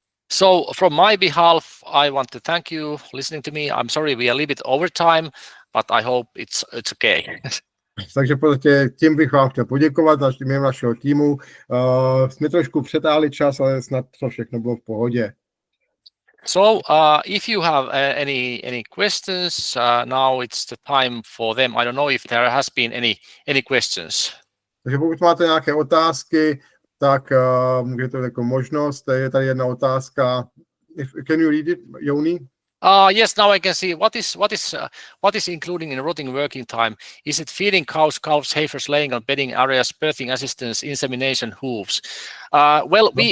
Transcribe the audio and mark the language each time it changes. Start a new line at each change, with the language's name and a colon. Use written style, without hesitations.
English: So from my behalf, I want to thank you listening to me. I'm sorry we are a little bit over time, but I hope it's okay.
Czech: Takže v podstatě tím bych vám chtěl poděkovat jménem našeho týmu. Jsme trošku přetáhli čas, ale snad to všechno bylo v pohodě.
English: So if you have any questions, now it's the time for them. I don't know if there has been any questions.
Czech: Takže pokud máte nějaké otázky, tak můžete jako možnost. Je tady jedna otázka.
English: Can you read it, Joni? Yes, now I can see what is including in rotting working time. Is it feeding cows, calves, heifers, laying on bedding areas, birthing assistance, insemination, hooves? Well,